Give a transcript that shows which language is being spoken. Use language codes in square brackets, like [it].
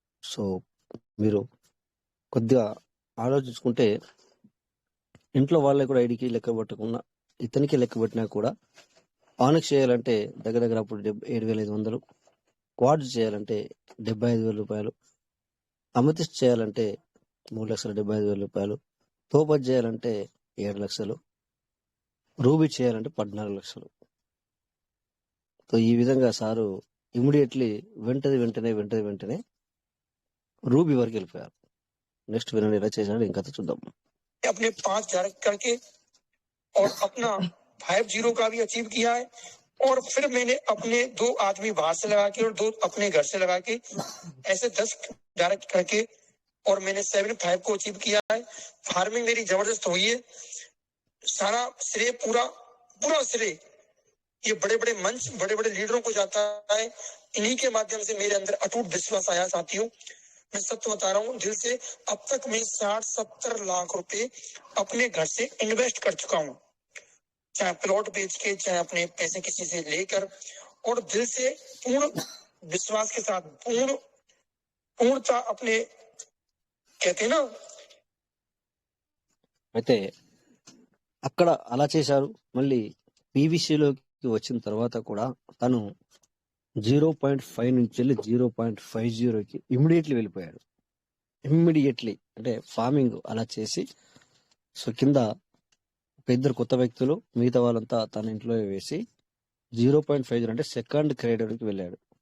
[te] So మీరు కొద్దిగా ఆలోచించుకుంటే ఇంట్లో వాళ్ళకి కూడా ఐడికి లెక్క పట్టకుండా ఇతనికి లెక్క పెట్టినా కూడా ఆనిక్స్ చేయాలంటే దగ్గర దగ్గర అప్పుడు 7,500, క్వాడ్స్ చేయాలంటే 75,000 రూపాయలు, అమెథిస్ట్ చేయాలంటే 3,75,000 రూపాయలు, టోపాజ్ చేయాలంటే 7 లక్షలు, రూబీ చేయాలంటే 14 లక్షలు. సో ఈ విధంగా సారు ఇమీడియట్లీ వెంటనే రూబీ వరకు వెళ్ళిపోయారు. నెక్స్ట్ వినండి ఎలా చేశాడు ఇంకా చూద్దాం. [hi] अपने 5 डायरेक्ट करके और अपना 5-0 का भी अचीव किया है। और फिर मैंने अपने 2 आदमी बाहर से लगा के और 2 अपने घर से लगा के ऐसे 10 डायरेक्ट करके और मैंने 7-5 को अचीव किया है। फार्मिंग मेरी जबरदस्त हुई है। सारा श्रेय पूरा श्रेय ये बड़े बड़े मंच, बड़े बड़े लीडरों को जाता है। इन्हीं के माध्यम से मेरे अंदर अटूट विश्वास आया। साथियों, मैं सत्य बता रहा हूँ दिल से, अब तक मैं 60-70 लाख रुपए अपने घर से इन्वेस्ट कर चुका हूँ, चाहे प्लॉट बेच के, चाहे अपने पैसे किसी से लेकर, और दिल से पूर्ण विश्वास के साथ पूर्णता अपने, कहते हैं ना, [te] అయితే అక్కడ అలా చేశారు. మళ్ళీ పీవీసీలోకి వచ్చిన తర్వాత కూడా తను 0.5 నుంచి వెళ్ళి 0.50కి ఇమ్మీడియట్లీ వెళ్ళిపోయాడు. ఇమ్మీడియట్లీ అంటే ఫార్మింగ్ అలా చేసి, సో కింద ఒక 2 కొత్త వ్యక్తులు, మిగతా వాళ్ళంతా తన ఇంట్లో వేసి 0.50 అంటే సెకండ్ క్రేడర్కి వెళ్ళాడు.